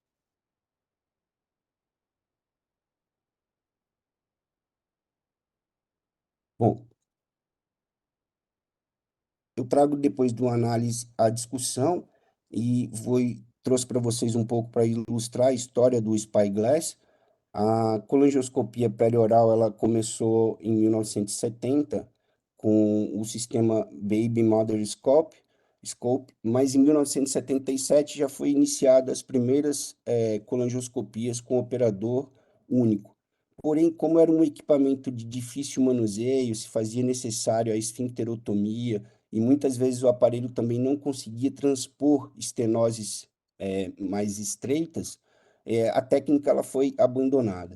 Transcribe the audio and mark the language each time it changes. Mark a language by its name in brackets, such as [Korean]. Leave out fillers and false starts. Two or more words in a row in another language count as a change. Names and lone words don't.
[Portuguese] Bom, eu trago depois de uma análise a discussão e trouxe para vocês um pouco para ilustrar a história do Spyglass. A colangioscopia perioral ela começou em 1970 com o sistema Baby Mother Scope, mas em 1977 já foi iniciada as primeiras colangioscopias com operador único. Porém, como era um equipamento de difícil manuseio, se fazia necessário a esfincterotomia e muitas vezes o aparelho também não conseguia transpor estenoses mais estreitas, a técnica ela foi abandonada.